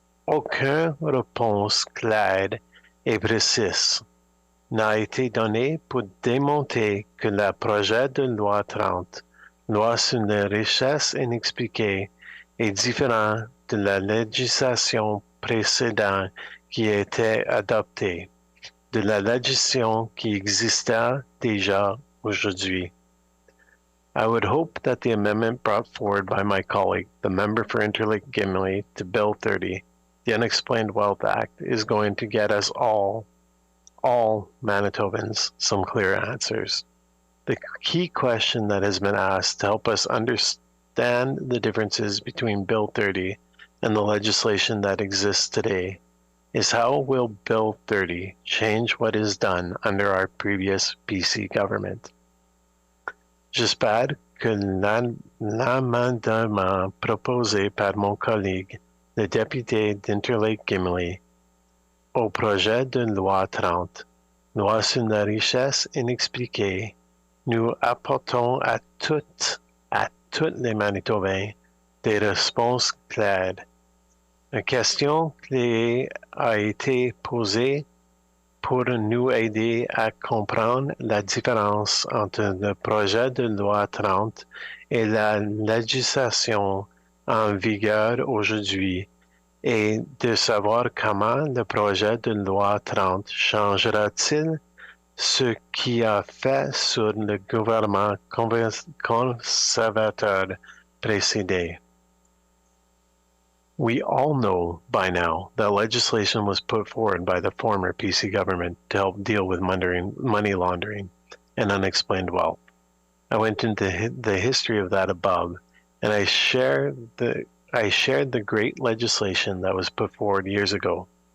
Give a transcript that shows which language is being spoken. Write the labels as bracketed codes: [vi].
[fr] aucune réponse claire et précise n'a été donnée pour démontrer que le projet de loi 30, loi sur la richesse inexpliquée, est différent de la législation précédente qui a été adoptée, de la législation qui existait déjà aujourd'hui. [en] I would hope that the amendment brought forward by my colleague, the member for Interlake Gimli, to Bill 30, the Unexplained Wealth Act, is going to get us all Manitobans, some clear answers. The key question that has been asked to help us understand the differences between Bill 30 and the legislation that exists today is how will Bill 30 change what is done under our previous PC government? [fr] J'espère que l'amendement proposé par mon collègue, le député d'Interlake Gimli, au projet de loi 30, loi sur la richesse inexpliquée, nous apportons à tous les Manitobains des réponses claires. Une question clé a été posée pour nous aider à comprendre la différence entre le projet de loi 30 et la législation en vigueur aujourd'hui et de savoir comment le projet de loi 30 changera-t-il ce qui a fait sur le gouvernement conservateur précédent. [en] We all know by now that legislation was put forward by the former PC government to help deal with money laundering and unexplained wealth. I went into the history of that above, and I shared the great legislation that was put forward years ago.